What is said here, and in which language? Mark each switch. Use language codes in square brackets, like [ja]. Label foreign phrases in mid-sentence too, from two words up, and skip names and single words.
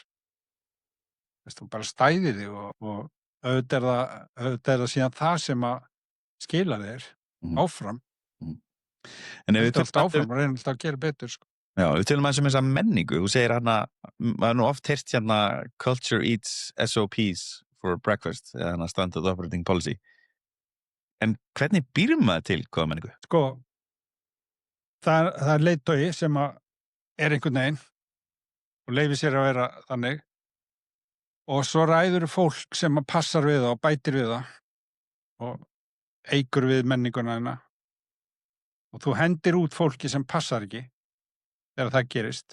[is] Þú bara stæðir þig og auðvitað er það síðan það sem að skila þér áfram. En ef við Þetta allt áfram og reynir alltaf að gera betur, sko. Já, við tölum aðeins þessa menningu. Þú segir maður nú oft heyrt [en] culture eats SOPs for breakfast, [is] eða [en] standard operating policy. [is] En hvernig býr maður til hvaða menningu? Sko, það leiðtogi sem að einhvern veginn og leyfir sér að vera þannig og svo ræður fólk sem að passar við það og bætir við það og eykur við menninguna þína og þú hendir út fólki sem passar ekki þegar það gerist.